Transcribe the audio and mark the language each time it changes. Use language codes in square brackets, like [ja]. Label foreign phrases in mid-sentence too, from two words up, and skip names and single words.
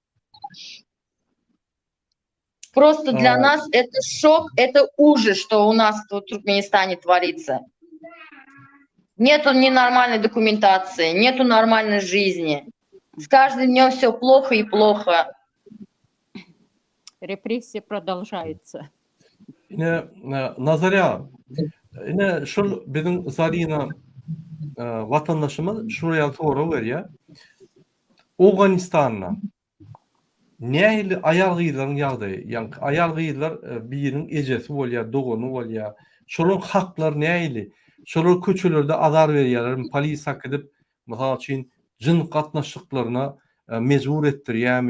[ru] Просто для нас это шок, это ужас, что у нас в Туркменистане творится. Нету ни нормальной документации, нету нормальной жизни. С каждым днем все плохо и плохо. Репрессия продолжается. [tk] Ine Nazarya, ine şol biziň Zarina vatandaşymyz şuraya soru berýär. Awganistanda nähili aýal gyýlaryň ýagdaýy, ýa-ni aýal gyýlar biriniň ejesi bolýar, dogany bolýar. Şolaryň haklary nähili? Şolar köçelerde azar berýärler, polis hak edip, mysal üçin jyn gatnaşyklaryna mejbur etdirýärmi?